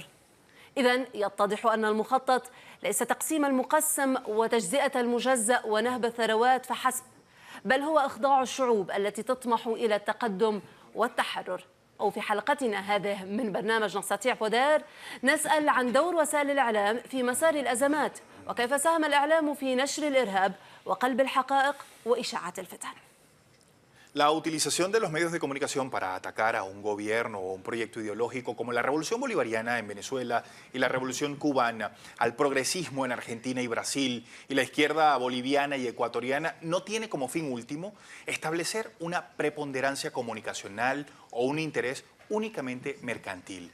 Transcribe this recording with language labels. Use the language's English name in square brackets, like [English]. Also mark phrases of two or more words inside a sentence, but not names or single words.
[Arabic] إذن يتضح أن المخطط ليس تقسيم المقسم وتجزئة المجزأ ونهب الثروات فحسب، بل هو إخضاع الشعوب التي تطمح إلى التقدم والتحرر. أو في حلقتنا هذه من برنامج نستطيع بودير نسأل عن دور وسائل الإعلام في مسار الأزمات، وكيف ساهم الإعلام في نشر الإرهاب وقلب الحقائق وإشاعة الفتن. [Spanish] La utilización de los medios de comunicación para atacar a un gobierno o un proyecto ideológico como la Revolución Bolivariana en Venezuela y la Revolución Cubana, al progresismo en Argentina y Brasil y la izquierda boliviana y ecuatoriana no tiene como fin último establecer una preponderancia comunicacional o un interés únicamente mercantil.